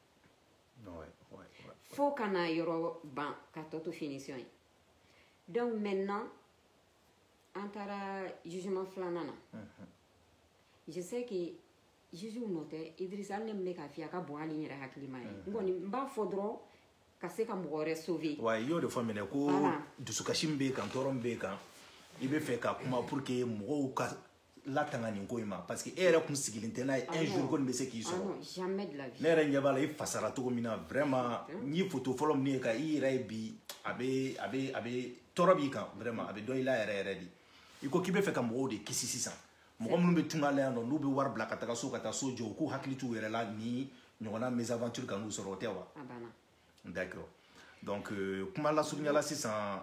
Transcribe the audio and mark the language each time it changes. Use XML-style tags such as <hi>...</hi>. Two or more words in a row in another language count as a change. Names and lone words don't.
<bm>fo ka na yɔrɔ ban ka tɔ to finition ye</bm> <fr>donc maintenant</fr> <bm>an taara jugement filanan na</bm> <fr>je sais que</fr> <bm>juge nɔ tɛ Idrissa hali ne min bɛ k'a f'i ye a ka bon hali n yɛrɛ hakilima ye n kɔni n b'a fɔ dɔrɔn ka se ka mɔgɔ wɛrɛ sauver wa i y'o de fɔ minɛ ko dusukasi min b'e kan tɔɔrɔ min b'e kan i bɛ fɛ ka kuma</bm> <fr>pour que</fr> <bm>mɔgɔw ka latanga nin ko in ma</bm> <fr>parce que</fr> <bm>e yɛrɛ kun sigilen tɛ n'a ye</bm> <fr>un jour</fr> <bm>ko nin bɛ se k'i sɔrɔ</bm> <fr>jamais de la vie</fr> <bm>ne yɛrɛ ɲɛ b'a la i fasara cogo min na vraiment n ye photo fɔlɔ min ye ka i yɛrɛ ye bi a bɛ tɔɔrɔ b'i kan vraiment a bɛ dɔ i la yɛrɛ yɛrɛ de i ko k'i bɛ fɛ ka mɔgɔw de kisi sisan mɔgɔ minnu bɛ tunga la yan nɔ n'u bɛ wari bila ka taga so jɔ u k'u hakili t'u yɛrɛ la ni ɲɔgɔnna mésaventure ka n'u sɔrɔ o tɛ wa</bm> <fr>d'accord donc</fr> <bm>kuma lasurunyala sisan</bm>